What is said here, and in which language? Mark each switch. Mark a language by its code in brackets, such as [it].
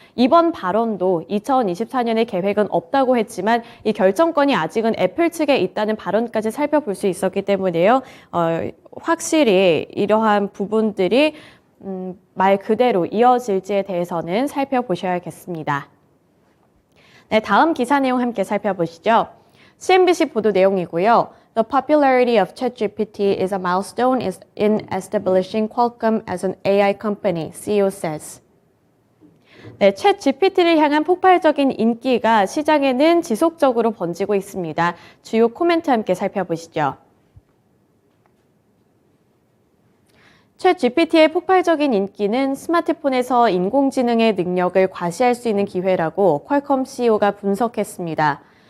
[ko] 이번 발언도 2024년에 계획은 없다고 했지만 이 결정권이 아직은 애플 측에 있다는 발언까지 살펴볼 수 있었기 때문에요. 확실히 이러한 부분들이 말 그대로 이어질지에 대해서는 살펴보셔야겠습니다. 네, 다음 기사 내용 함께 살펴보시죠. CNBC 보도 내용이고요. [en] The popularity of ChatGPT is a milestone in establishing Qualcomm as an AI company, CEO says. [ko] 네, 챗GPT를 향한 폭발적인 인기가 시장에는 지속적으로 번지고 있습니다. 주요 코멘트 함께 살펴보시죠. 챗GPT의 폭발적인 인기는 스마트폰에서 인공지능의 능력을 과시할 수 있는 기회라고 퀄컴 CEO가 분석했습니다.